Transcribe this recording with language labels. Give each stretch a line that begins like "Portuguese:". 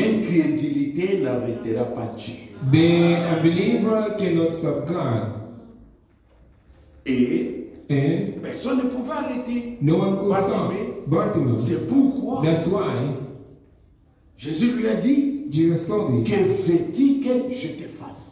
French: l'incrédulité n'arrêtera pas Dieu.
English: the unbeliever cannot stop God.
French: Et
English: And
French: personne ne pouvait arrêter.
English: no one could stop Bartimaeus. Bartimaeus.
French: C'est pourquoi
English: That's why
French: Jésus lui a dit,
English: Jesus told him,
French: que veux-tu que je te fasse?